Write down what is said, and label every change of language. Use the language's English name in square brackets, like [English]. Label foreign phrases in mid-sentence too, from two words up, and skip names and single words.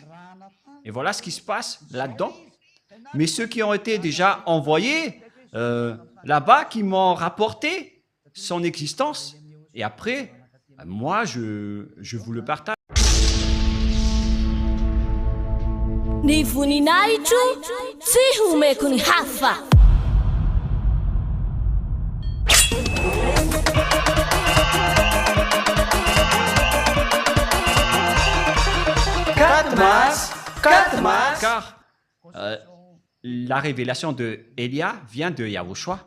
[French] Et voilà ce qui se passe là-dedans. Mais ceux qui ont été déjà envoyés là-bas, qui m'ont rapporté son existence, et après, moi, je vous le partage. [Malagasy] Ni voninahitro tsy homeko ny hafa. [French] Car la révélation de Élia vient de Yahushua.